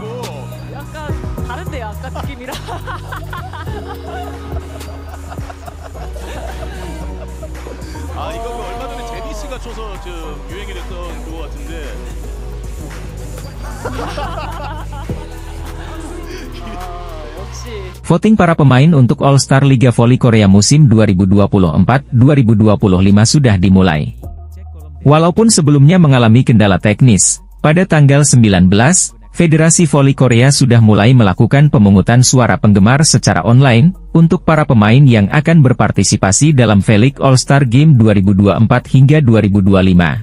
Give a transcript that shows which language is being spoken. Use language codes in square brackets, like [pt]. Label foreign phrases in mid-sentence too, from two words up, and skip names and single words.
[ko] 약간 다른데요, 아까 느낌이랑. 아 이거 그 얼마 전에 제니 씨가 쳐서 유행이 됐던 그거 같은데. 역시. [id] Voting para pemain untuk All-Star Liga Voli Korea musim 2024-2025 sudah dimulai. Walaupun sebelumnya mengalami kendala teknis, pada tanggal 19, Federasi Voli Korea sudah mulai melakukan pemungutan suara penggemar secara online, untuk para pemain yang akan berpartisipasi dalam V-League All-Star Game 2024 hingga 2025.